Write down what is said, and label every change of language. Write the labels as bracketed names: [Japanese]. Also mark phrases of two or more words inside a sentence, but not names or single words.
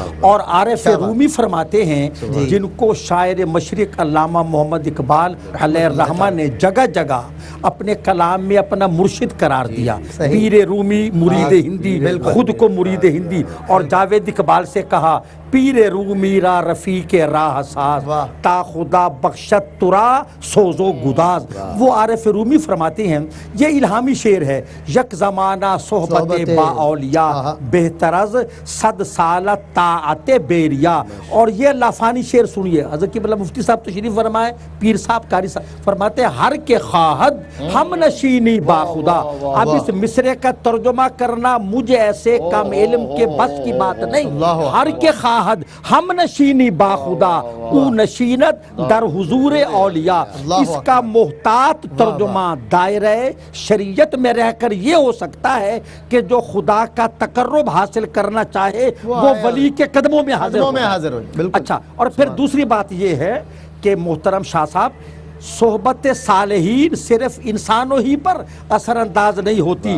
[Urdu] اور عارف رومی فرماتے ہیں جن کو شاعر مشرق علامہ محمد اقبال علیہ الرحمہ نے جگہ جگہ اپنے کلام میں اپنا مرشد قرار دیا. [Persian] پیر رومی مرید ہندی، [Urdu] خود کو مرید ہندی، اور جاوید اقبال سے کہا [Persian] پیر رومی را رفیق راہ ساز، تا خدا بخشت ترا سوز و گداز. [Urdu] وہ عارف رومی فرماتے ہیں یہ الہامی شعر ہے، [Persian] یک زمانہ صحبت با اولیاء بہتر از 100 سالہ طاعت بیریا. [Urdu] اور یہ لافانی شعر سنیے، حضرت قبلہ مفتی صاحب تشریف فرمائے، پیر صاحب قاری صاحب فرماتے ہیں [Persian] ہر کے خواہد ہم نشینی با خدا. [Urdu] اب اس مصرے کا ترجمہ کرنا مجھے ایسے کم علم کے بس کی بات نہیں. [Persian] ہر کے ہم نشینی با خدا او نشینت در حضور اولیاء. [Urdu] اس کا محتاط ترجمہ دائرہ شریعت میں رہ کر یہ ہو سکتا ہے کہ جو خدا کا تقرب حاصل کرنا چاہے وہ ولی کے قدموں میں حاضر ہو. اچھا، اور پھر دوسری بات یہ ہے کہ محترم شاہ صاحب، صحبت صالحین صرف انسانوں ہی پر اثر انداز نہیں ہوتی.